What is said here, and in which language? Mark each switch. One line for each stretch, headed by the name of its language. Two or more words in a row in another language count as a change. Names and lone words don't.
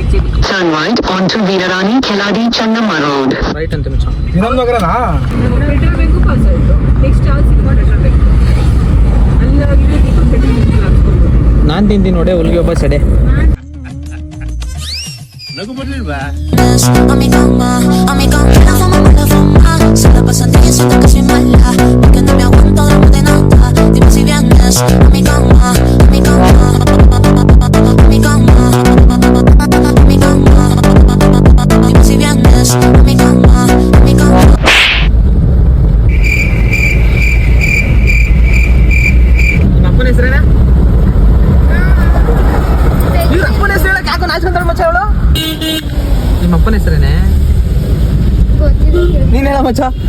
English: Turn right onto Veerarani Keladi Channamma Road.
Kannada: ರೈಟ್ ಅಂತ ಮಚ್ಚ. ಇನ್ನೊಂದು ನಗರನಾ? ಪೆಟ್ರೋಲ್ ಬೇಕು, ಪಾಸ್ ಆಯ್ತು. ನೆಕ್ಸ್ಟ್ ಸಿಕ್ಕಾಪಟ್ಟೆ ಪೆಟ್ರೋಲ್ ಬೇಕು. ಅಲ್ಲಿ ನಾನು ತಿಂತೀನಿ ನೋಡಿ ಹುಲ್ಗೆ ಒಬ್ಬ ಸಡೆ. ನಗು ಬರ್ಲಿಲ್ವಾ?
Spanish: A mi cama, la fama, se la pasan de eso, que soy mala, porque no me aguanto de nada, dime si vienes, a mi cama, a mi cama, a mi cama, a mi cama, dime si vienes, a mi cama, a mi cama.
Kannada: ನಿಮ್ಮ ಅಪ್ಪನ ಹೆಸರೇನ? ಇವ್ರ ಅಪ್ಪನ ಹೆಸರು ಹೇಳಕ್ಕೆ ಯಾಕೋ ನಾಚ್ಕೊಂತಾಳ ಮಚ್ಚ ಅವಳು. ನಿಮ್ಮ ಅಪ್ಪನ ಹೆಸರೇನೆ? ನೀನ್ ಹೇಳ ಮಚ್ಚ.